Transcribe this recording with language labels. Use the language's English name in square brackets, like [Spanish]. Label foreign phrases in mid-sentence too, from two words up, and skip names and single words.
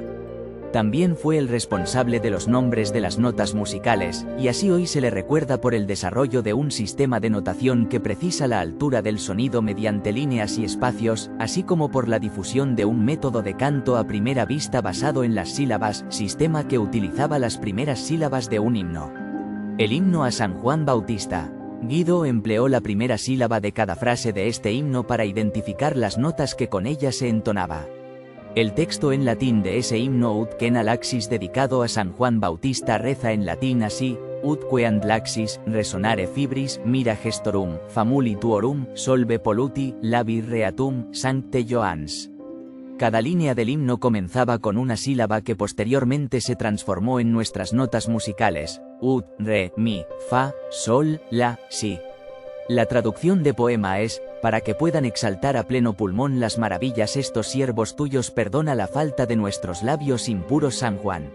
[Spanish] También fue el responsable de los nombres de las notas musicales, y así hoy se le recuerda por el desarrollo de un sistema de notación que precisa la altura del sonido mediante líneas y espacios, así como por la difusión de un método de canto a primera vista basado en las sílabas, sistema que utilizaba las primeras sílabas de un himno. El himno a San Juan Bautista. Guido empleó la primera sílaba de cada frase de este himno para identificar las notas que con ella se entonaba. El texto en latín de ese himno [Latin] ut quena laxis [Spanish] dedicado a San Juan Bautista reza en latín así: [Latin] ut queant laxis resonare fibris mira gestorum famuli tuorum solve polluti labi reatum sancte Johannes. [Spanish] Cada línea del himno comenzaba con una sílaba que posteriormente se transformó en nuestras notas musicales: ut, re, mi, fa, sol, la, si. La traducción de poema es: para que puedan exaltar a pleno pulmón las maravillas estos siervos tuyos, perdona la falta de nuestros labios impuros San Juan.